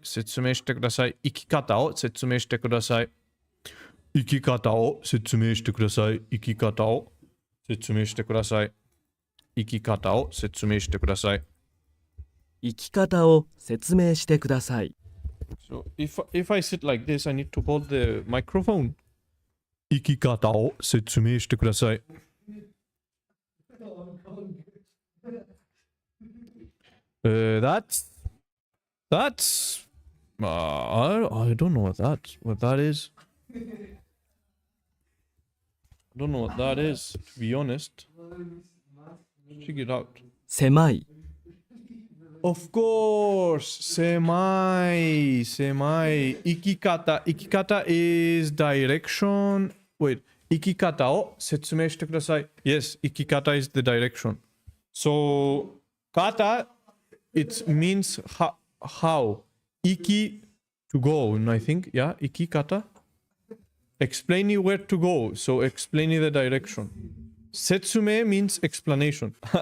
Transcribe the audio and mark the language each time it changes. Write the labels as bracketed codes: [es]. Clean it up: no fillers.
[ja] 生き方を説明してください。生き方を説明してください。生き方を説明してください。生き方を説明してください。生き方を説明してください。 [en] So if I sit like this, I need to hold the microphone. [ja] 生き方を説明してください。 [en] That's I don't know what that is. I don't know what that is, to be honest. Check it out. [ja] 狭い、 [en] Of course, 狭い。生き方 is direction. Wait, [ja] 生き方を説明してください。 [en] Yes, 生き方 is the direction. So, 方 it means how. 生き to go, I think. Yeah, 生き方. Explaining where to go. So, explaining the direction. 説明 means explanation.